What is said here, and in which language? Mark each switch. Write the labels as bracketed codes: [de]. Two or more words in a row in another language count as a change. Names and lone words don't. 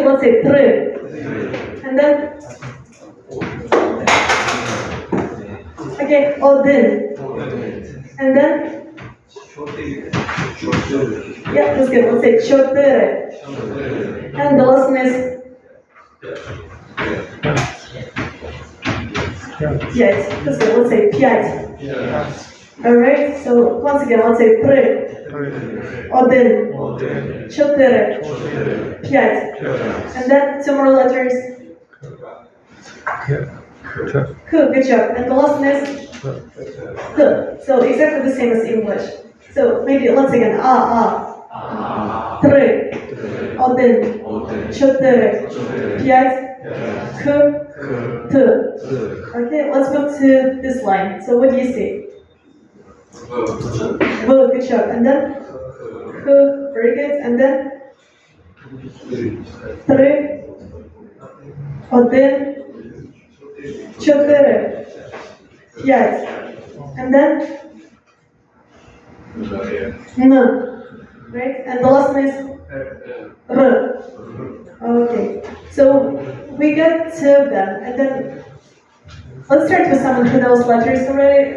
[en] Let's say and then. Okay, один. And then? Yeah, that's good. Let's say чотири. And the last one is? П'ять. That's good. Let's say п'ять. Alright, so once again, let's say три. Один. Чотири. П'ять. And then two more letters. Good job. And the last one is H. So exactly the same as English. So maybe once again, три, один, чотири, п'ять, H, T. Okay, let's move to this line. So what do you see? Good job. And then H, very good. And then три, один, чотири, п'ять. And then N. Right? And the last one is R. Okay. So we got two of them. And then let's start with someone who knows letters already.